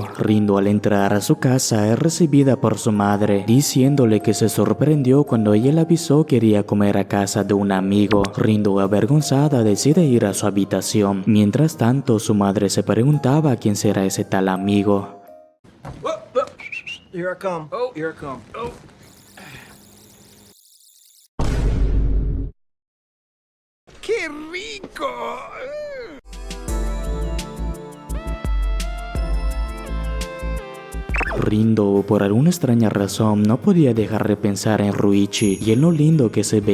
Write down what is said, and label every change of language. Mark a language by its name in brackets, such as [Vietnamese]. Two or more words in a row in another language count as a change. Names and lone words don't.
[Spanish] Rindo, al entrar a su casa, es recibida por su madre, diciéndole que se sorprendió cuando ella le avisó que iría a comer a casa de un amigo. Rindo, avergonzada, decide ir a su habitación. Mientras tanto, su madre se preguntaba quién será ese tal amigo. [English] Here I come. Oh, here I come. [Spanish] Oh. ¡Qué rico! Rindo, por alguna extraña razón, no podía dejar de pensar en Ryuichi y en lo lindo que se